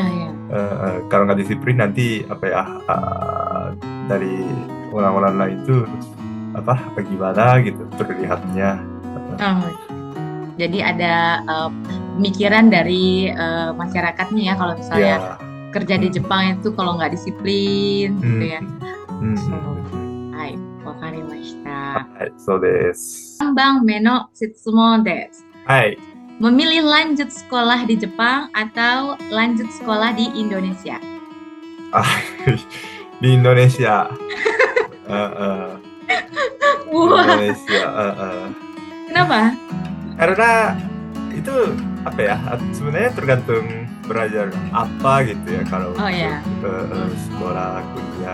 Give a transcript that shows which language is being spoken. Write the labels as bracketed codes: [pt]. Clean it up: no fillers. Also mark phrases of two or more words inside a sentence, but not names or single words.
[id] Kalau nggak disiplin nanti dari orang-orang lain itu gimana gitu terlihatnya. Jadi ada pemikiran dari masyarakatnya ya kalau misalnya kerja di Jepang itu kalau nggak disiplin gitu ya. [ja] Hai, wakarimashita. そうです. Bang Meno 質問です. Hai. [id] Memilih lanjut sekolah di Jepang atau lanjut sekolah di Indonesia? Di Indonesia. Indonesia. Kenapa? Karena itu sebenarnya tergantung belajar apa gitu ya kalau sekolah kuliah.